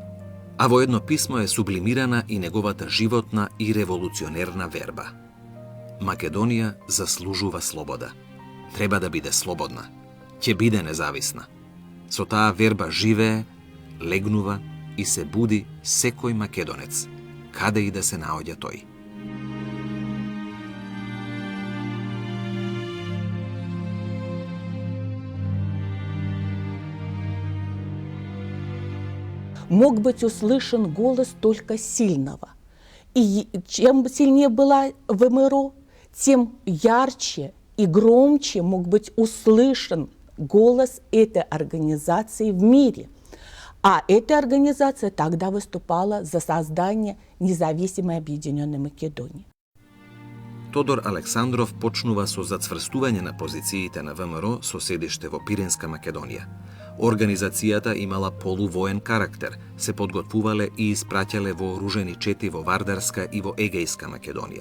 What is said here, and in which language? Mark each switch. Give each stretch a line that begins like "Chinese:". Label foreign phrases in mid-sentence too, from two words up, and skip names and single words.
Macedonian: А во едно писмо е сублимирана и неговата животна и револуционерна верба. Македонија заслужува слобода. Треба да биде слободна. Ќе биде независна. Со таа верба живее, легнува и се буди секој македонец, каде и да се наоѓа тој.
Russian: Мог быть услышан голос только сильного. И чем сильнее была ВМРО, тем ярче и громче мог быть услышан голос этой организации в мире. А эта организация тогда выступала за создание независимой объединенной Македонии.
Macedonian: Тодор Александров почнува со зацврстување на позициите на ВМРО со седиште во Пиринска Македонија. Организацијата имала полувоен карактер, се подготвувале и испраќале вооружени чети во Вардарска и во Егејска Македонија.